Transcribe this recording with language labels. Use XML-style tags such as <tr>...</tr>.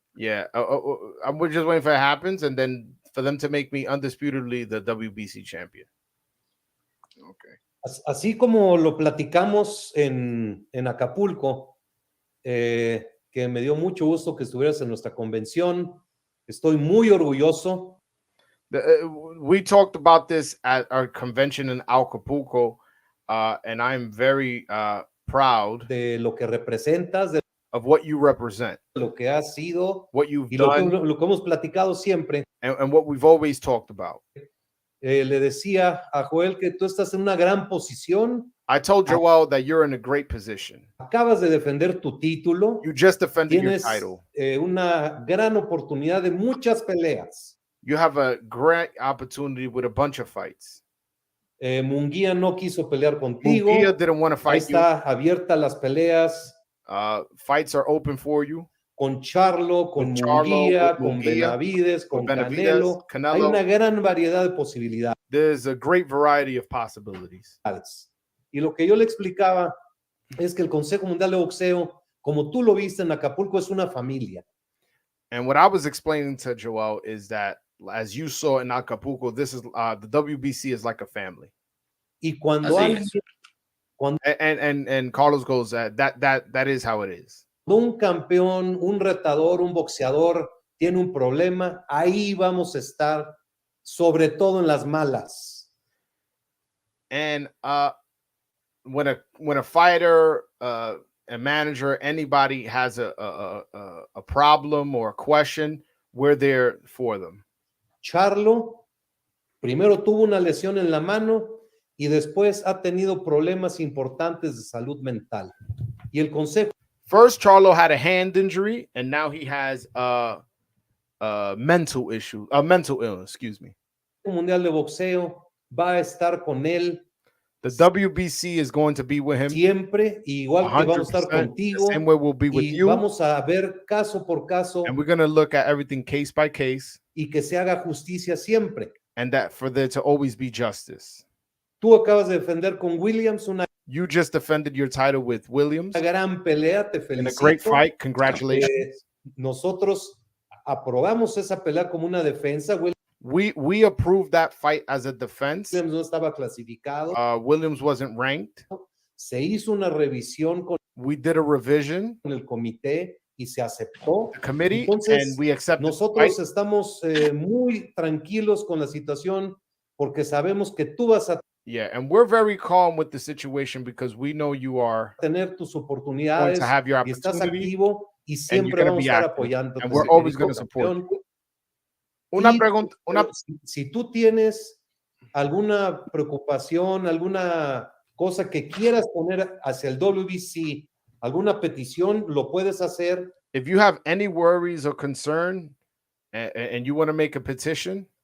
<en>Yeah, we're just waiting for it happens, and then for them to make me undisputedly the WBC champion. Okay.</en> <es>Así como lo platicamos en Acapulco, que me dio mucho gusto que estuvieras en nuestra convención. Estoy muy orgulloso.</es> <en>We talked about this at our convention in Acapulco, and I'm very proud</en> <es>de lo que representas,</es> <en>of what you represent,</en> <es>lo que has sido,</es> <en>what you've</en> <es>y</es> <en>done,</en> <es>lo que hemos platicado siempre.</es> <en>And what we've always talked about.</en> <es>Le decía a Joel que tú estás en una gran posición.</es> <en>I told Joel that you're in a great position.</en> <es>Acabas de defender tu título.</es> <en>You just defended</en> <es>Tienes,</es> <en>your title.</en> <es>Una gran oportunidad de muchas peleas.</es> <en>You have a great opportunity with a bunch of fights.</en> <es>Munguía no quiso pelear contigo.</es> <en>Munguía didn't want to fight.</en> <es>Ahí está abierta las peleas.</es> <en>Fights are open for you.</en> <es>Con Charlo, con Munguía, con Benavidez, con Canelo. Hay una gran variedad de posibilidades.</es> <en>There's a great variety of possibilities.</en> <es>Y lo que yo le explicaba es que el Consejo Mundial de Boxeo, como tú lo viste en Acapulco, es una familia.</es> <en>And what I was explaining to Joel is that, as you saw in Acapulco, this is the WBC is like a family.</en> <es>Y cuando alguien,</es> <en>and Carlos goes, that is how it is.</en> <es>Un campeón, un retador, un boxeador tiene un problema, ahí vamos a estar, sobre todo en las malas.</es> <en>And when a fighter, a manager, anybody has a problem or a question, we're there for them.</en> <es>Charlo primero tuvo una lesión en la mano y después ha tenido problemas importantes de salud mental. Y el consejo.</es> <en>First, Charlo had a hand injury, and now he has a mental issue, a mental illness. Excuse me.</en> <es>El Mundial de Boxeo va a estar con él.</es> <en>The WBC is going to be with him.</en> <es>Siempre, igual que vamos a estar contigo.</es> <en>The same way we'll be with you.</en> <es>Vamos a ver caso por caso.</es> <en>And we're going to look at everything case by case.</en> <es>Y que se haga justicia siempre.</es> <en>And that for there to always be justice.</en> <es>Tú acabas de defender con Williams una.</es> <en>You just defended your title with Williams.</en> <es>Una gran pelea, te felicito.</es> <en>In a great fight, congratulations.</en> <es>Nosotros aprobamos esa pelea como una defensa.</es> <en>We approved that fight as a defense.</en> <es>Williams no estaba clasificado.</es> <en>Williams wasn't ranked.</en> <es>Se hizo una revisión con.</es> <en>We did a revision</en> <es>con el comité y se aceptó.</es> <en>The committee.</en> <es>Entonces,</es> <en>and we accepted.</en> <es>Nosotros estamos muy tranquilos con la situación porque sabemos que tú vas a.</es> <en>Yeah, and we're very calm with the situation because we know you are</en> <es>tener tus oportunidades</es> <en>going to have your</en> <es>y estás</es> <en>opportunity,</en> <es>activo y siempre vamos a estar apoyando.</es> <en>And we're always going to support you.</en> <es>Una pregunta. Si tú tienes alguna preocupación, alguna cosa que quieras poner hacia el WBC, alguna petición, lo puedes hacer.</es> <en>If you have any worries or concern and you want to make a petition,</en>